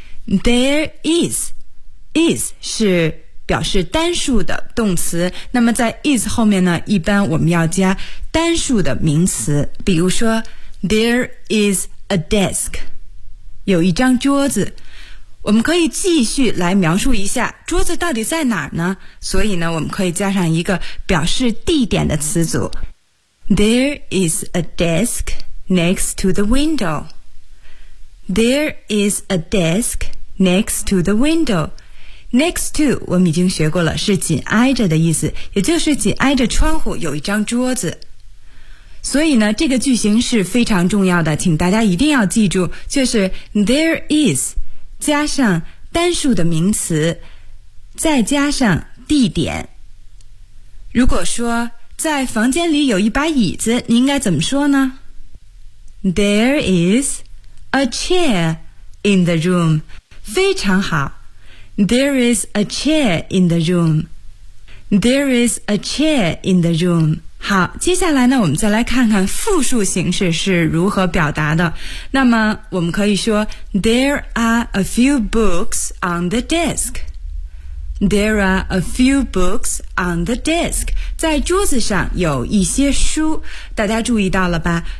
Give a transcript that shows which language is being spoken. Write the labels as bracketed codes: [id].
[zh] there is 是表示单数的动词，那么在 is 后面呢，一般我们要加单数的名词，比如说 [en] There is a desk， [zh] 有一张桌子。我们可以继续来描述一下桌子到底在哪儿呢？所以呢，我们可以加上一个表示地点的词组。 [en] There is a desk next to the window. There is a desk next to the window. [zh] Next to 我们已经学过了，是紧挨着的意思，也就是紧挨着窗户有一张桌子。所以呢，这个句型是非常重要的，请大家一定要记住，就是 there is 加上单数的名词，再加上地点。如果说在房间里有一把椅子，你应该怎么说呢？ [en] There is a chair in the room. [zh] 非常好， [en] There is a chair in the room. There is a chair in the room. [zh] 好，接下来呢，我们再来看看复数形式是如何表达的。那么我们可以说 [en] There are a few books on the desk. There are a few books on the desk. [zh] 在桌子上有一些书，大家注意到了吧？